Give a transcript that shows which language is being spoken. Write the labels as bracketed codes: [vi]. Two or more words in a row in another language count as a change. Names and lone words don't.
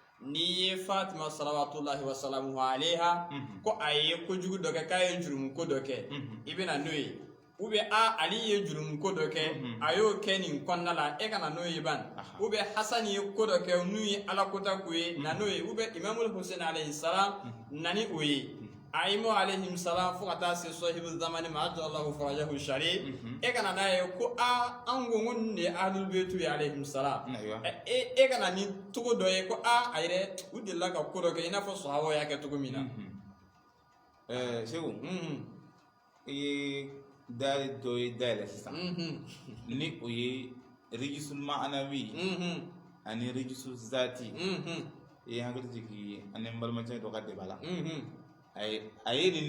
[bm] ni ye Fatima [ar] صلوات الله و سلامه عليها [bm] ko aye ko jugu dɔ kɛ k'a ye jurumu ko dɔ kɛ i bɛna n'o ye [fr] ou bien [bm] Ali ye jurumu ko dɔ kɛ a y'o kɛ nin kɔnɔna la e kana n'o ye ban [fr] ou bien [bm] Hasan ye ko dɔ kɛ n'u ye Alakota ko ye na n'o ye [fr] ou bien [bm] Imamul Hussein [ar] عليه السلام [bm] nani o ye Aimo [ar] عليهم السلام [bm] fo ka taa se [ar] صاحب الزمان [bm] ma [ar] عجل الله فرجه [bm] shari e kana n'a ye ko an ko nin de ye [ar] أهل البيت [bm] ye [ar] عليهم السلام [bm] e kana ni togo dɔ ye ko a yɛrɛ u delila ka ko dɔ kɛ i n'a fɔ sahabaw y'a kɛ cogo min na Segu i ye dari dɔ ye dayɛlɛ sisan ni o ye [ar] الرجس المعنوي [bm] ani [ar] الرجس الذاتي [bm] i ye hakili jigin ani n balimacɛ dɔ ka débat la a ye nin